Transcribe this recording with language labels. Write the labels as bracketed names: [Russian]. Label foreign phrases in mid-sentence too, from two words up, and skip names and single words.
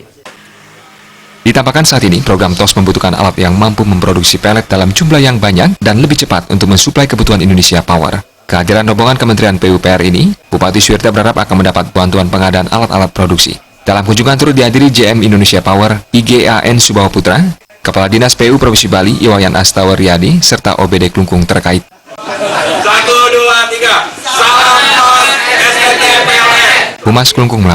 [Indonesian] Ditambahkan saat ini program TOS membutuhkan alat yang mampu memproduksi pelet dalam jumlah yang banyak dan lebih cepat untuk mensuplai kebutuhan Indonesia Power. Kehadiran rombongan Kementerian PUPR ini, Bupati Suwirta berharap akan mendapat bantuan pengadaan alat-alat produksi. Dalam kunjungan turut dihadiri JM Indonesia Power, IGAN Subawa Putra, Kepala Dinas PU Provinsi Bali, Iwayan Astawaryadi, serta OBD Klungkung terkait. 1, 2, 3, salam TOS STT PLN. Humas Klungkung